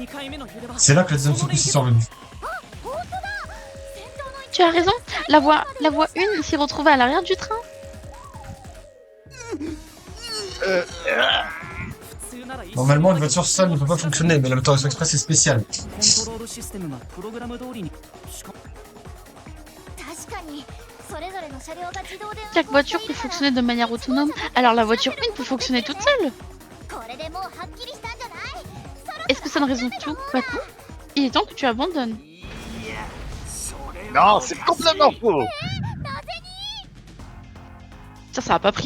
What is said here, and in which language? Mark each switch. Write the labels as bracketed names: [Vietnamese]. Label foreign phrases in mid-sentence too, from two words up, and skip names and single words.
[French] C'est là que la deuxième secousse est survenue. Tu as raison, la voie 1 s'est retrouvée à l'arrière du train. Normalement, une voiture seule ne peut pas fonctionner, mais la Matarasso Express est spéciale. [Japanese] コントロールシステムがプログラム通りにしか [French] Chaque voiture peut fonctionner de manière autonome, alors la voiture 1 peut fonctionner toute seule. Est-ce que ça ne résout tout? Pas tout. Il est temps que tu abandonnes. Non, c'est complètement faux. Ça a pas pris.